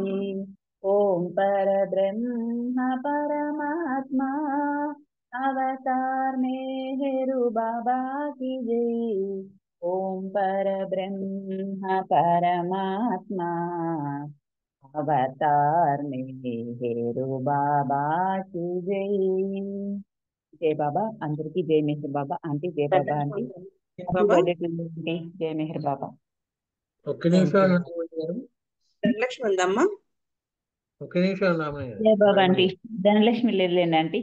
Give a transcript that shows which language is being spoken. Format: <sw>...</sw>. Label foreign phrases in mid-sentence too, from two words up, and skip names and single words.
<hi>ओम परब्रह्म परमात्मा अवतार मेहरु बाबा की जय. ओम परब्रह्म परमात्मा अवतार मेहरु बाबा की जय. जय बाबा.</hi> <te>అందరికీ జై మెహర్ బాబా ఆంటీ. జై బాబా ఆంటీ.</te> <en>Happy birthday to you aunty. జై మెహర్ బాబా.</en> <te>ఒక్క నిమిషం నాగమణి గారు. ధనలక్ష్మి ఉందమ్మా. ఒక్క నిమిషం నాగమణి గారు. జై బాబా ఆంటీ. ధనలక్ష్మి లేదులేండి ఆంటీ.</te>